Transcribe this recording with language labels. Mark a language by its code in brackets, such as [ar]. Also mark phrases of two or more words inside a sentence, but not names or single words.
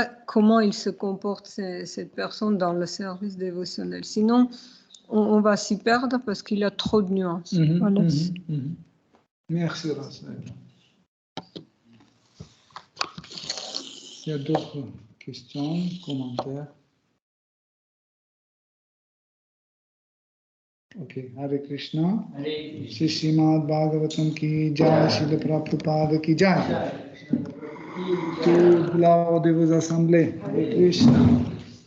[fr] Comment il se comporte, cette personne, dans le service dévotionnel? Sinon, on va s'y perdre parce qu'il y a trop de nuances. Voilà. Merci, Rasmel. Il y a d'autres questions, commentaires? [sa] Ok, हरे कृष्ण. [hi] श्री श्रीमद् भागवतम् की जय, श्रील प्रभुपाद की जय. [fr] Tout là de vos assemblées. [sa] हरे कृष्ण.